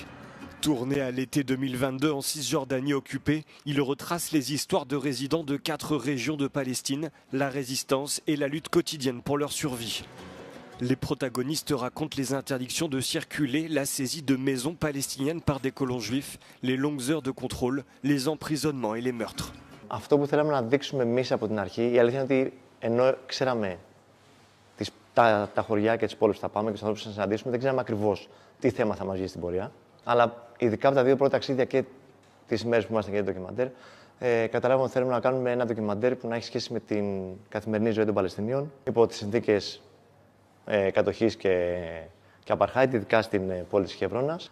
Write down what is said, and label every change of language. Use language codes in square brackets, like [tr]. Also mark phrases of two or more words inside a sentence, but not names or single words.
[fr] Tourné à l'été 2022 en Cisjordanie occupée, il retrace les histoires de résidents de 4 régions de Palestine, la résistance et la lutte quotidienne pour leur survie. Les protagonistes racontent les interdictions de circuler, la saisie de maisons palestiniennes par des colons juifs, les longues heures de contrôle, les emprisonnements et les meurtres. [el] Αυτό που θέλαμε να δείξουμε εμείς από την αρχή, η αλήθεια είναι ότι ενώ ξέραμε τα χωριά και τις πόλεις που θα πάμε και τους ανθρώπους που θα συναντήσουμε, δεν ξέραμε ακριβώς τι θέμα θα μας βγει στην πορεία. Αλλά ειδικά από τα 2 πρώτα ταξίδια και τις ημέρες που ήμασταν για το ντοκιμαντέρ, καταλάβαμε ότι θέλουμε να κάνουμε ένα ντοκιμαντέρ που να έχει σχέση με την καθημερινή ζωή των Παλαιστινίων υπό τις συνθήκες κατοχής και απαρχάιτ, ειδικά στην πόλη της Χευρώνας.